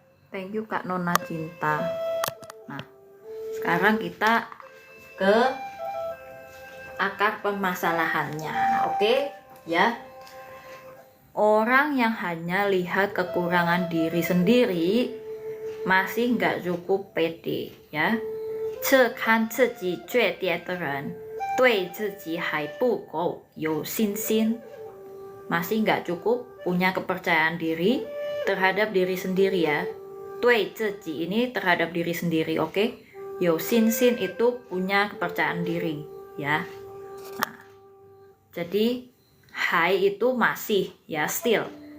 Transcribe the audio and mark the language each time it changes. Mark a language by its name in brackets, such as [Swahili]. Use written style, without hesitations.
[English] Thank you [Indonesian] Kak Nona Cinta. Nah, sekarang kita ke akar permasalahannya, oke? Ya. Orang yang hanya lihat kekurangan diri sendiri masih nggak cukup pede, ya. [Chinese] 只看自己缺点的人对自己还不够有信心. [Indonesian] Masih nggak cukup punya kepercayaan diri terhadap diri sendiri ya. [Chinese] 对自己 [Indonesian] ini terhadap diri sendiri, oke? [Chinese] 有信心 [Indonesian] itu punya kepercayaan diri ya. Nah, jadi hai itu masih ya, [English] still.